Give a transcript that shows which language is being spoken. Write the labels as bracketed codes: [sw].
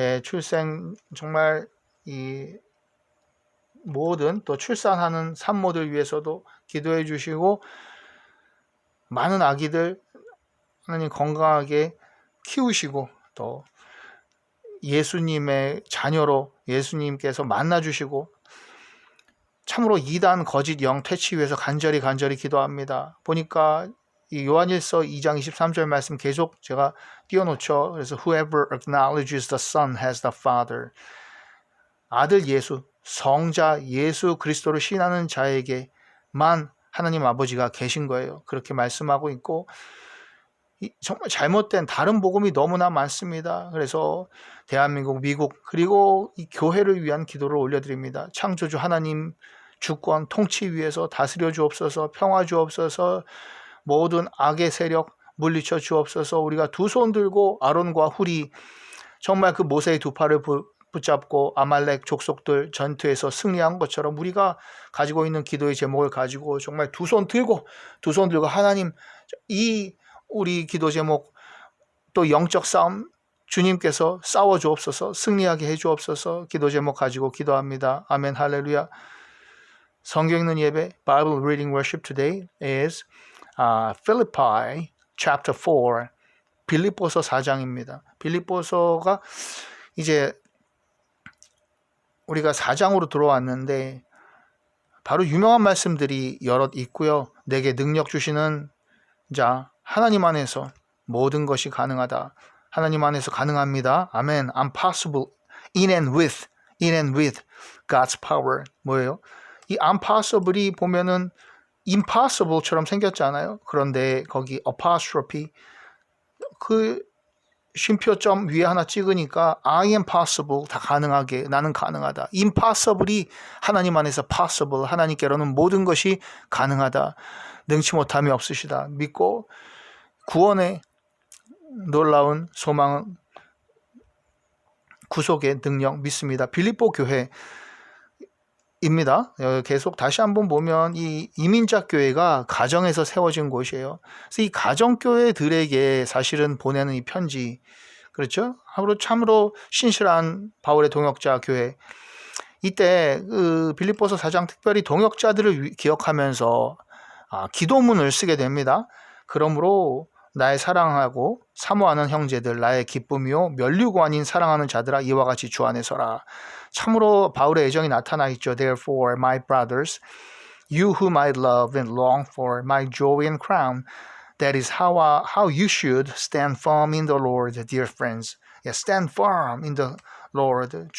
[ko] 예, 출생 정말 이 모든 또 출산하는 산모들 위해서도 기도해 주시고, 많은 아기들 하나님 건강하게 키우시고, 또 예수님의 자녀로 예수님께서 만나 주시고, 참으로 이단 거짓 영 퇴치 위해서 간절히 기도합니다. 보니까 이 요한일서 2장 23절 말씀 계속 제가 띄워놓죠. [en] 그래서 Whoever acknowledges the Son has the Father. [ko] 아들 예수, 성자 예수 그리스도를 신하는 자에게만 하나님 아버지가 계신 거예요. 그렇게 말씀하고 있고, 정말 잘못된 다른 복음이 너무나 많습니다. 그래서 대한민국, 미국, 그리고 이 교회를 위한 기도를 올려드립니다. 창조주 하나님 주권, 통치 위에서 다스려 주옵소서. 평화 주옵소서. 모든 악의 세력 물리쳐 주옵소서. 우리가 두 손 들고 아론과 훌이 정말 그 모세의 두 팔을 붙잡고 아말렉 족속들 전투에서 승리한 것처럼 우리가 가지고 있는 기도의 제목을 가지고 정말 두 손 들고 하나님, 이 우리 기도 제목, 또 영적 싸움 주님께서 싸워 주옵소서. 승리하게 해 주옵소서. 기도 제목 가지고 기도합니다. 아멘. 할렐루야. 성경 읽는 예배, [en] Bible reading worship today is Philippi chapter 4, [ko] 빌립보서 4장입니다. 빌립보서가 이제 우리가 4장으로 들어왔는데 바로 유명한 말씀들이 여럿 있고요. 내게 능력 주시는 자 하나님 안에서 모든 것이 가능하다. 하나님 안에서 가능합니다. 아멘. [en] I'm possible in and with God's power. [ko] 뭐예요? 이 impossible이 보면은 impossible처럼 생겼잖아요. 그런데 거기 apostrophe 그 쉼표점 위에 하나 찍으니까 [en] I am possible, [ko] 다 가능하게, 나는 가능하다. impossible이 하나님 안에서 possible, 하나님께로는 모든 것이 가능하다. 능치 못함이 없으시다. 믿고 구원의 놀라운 소망, 구속의 능력 믿습니다. 빌립보 교회 입니다. 계속 다시 한번 보면 이 이민자 교회가 가정에서 세워진 곳이에요. 그래서 이 가정 교회들에게 사실은 보내는 이 편지, 그렇죠? 참으로 신실한 바울의 동역자 교회. 이때 그 빌립보서 4장 특별히 동역자들을 기억하면서 기도문을 쓰게 됩니다. 그러므로 나의 사랑하고 사모하는 형제들, 나의 기쁨이요 면류고 아닌 사랑하는 자들아, 이와 같이 주 안에 서라. 참으로 바울의 애정이 나타나 있죠. [en] Therefore, my brothers, you whom I love and long for, my joy and crown, that is how you should stand firm in the Lord, dear friends. Yeah, stand firm in the Lord.